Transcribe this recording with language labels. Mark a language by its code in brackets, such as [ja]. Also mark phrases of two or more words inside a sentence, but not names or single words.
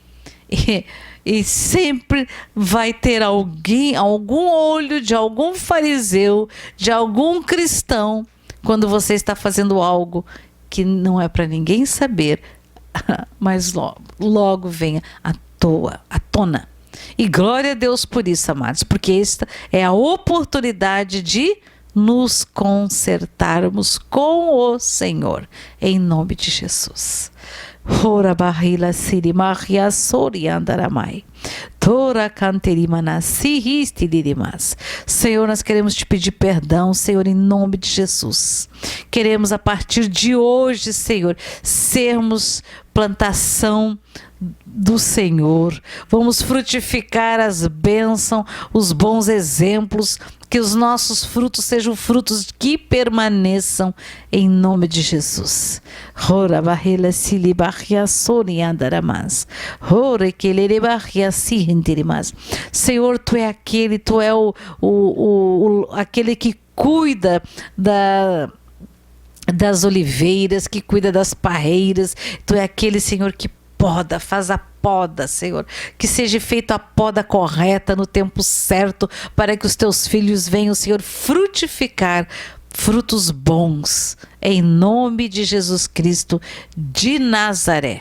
[pt] E sempre vai ter algum olho de algum fariseu, de algum cristão, quando você está fazendo algo que não é para ninguém saber, mas logo venha à tona. E glória a Deus por isso, amados, porque esta é a oportunidade de nos consertarmos com o Senhor, em nome de Jesus. Ora barrila siri maria sori andaramai. Tora canterimana sihisti dirimas. Senhor, nós queremos te pedir perdão, Senhor, em nome de Jesus. Queremos a partir de hoje, Senhor, sermos plantação do Senhor. Vamos frutificar as bênçãos, os bons exemplos, que os nossos frutos sejam frutos que permaneçam em nome de Jesus. Ora barrela sili barria sori andaramas. Ora kelere barria sihintirimas. Senhor, tu é aquele, tu é aquele que cuida das oliveiras, que cuida das parreiras. Tu é aquele, Senhor, que poda, faz a poda, Senhor, que seja feita a poda correta no tempo certo, para que os teus filhos venham, Senhor, frutificar frutos bons, em nome de Jesus Cristo de Nazaré.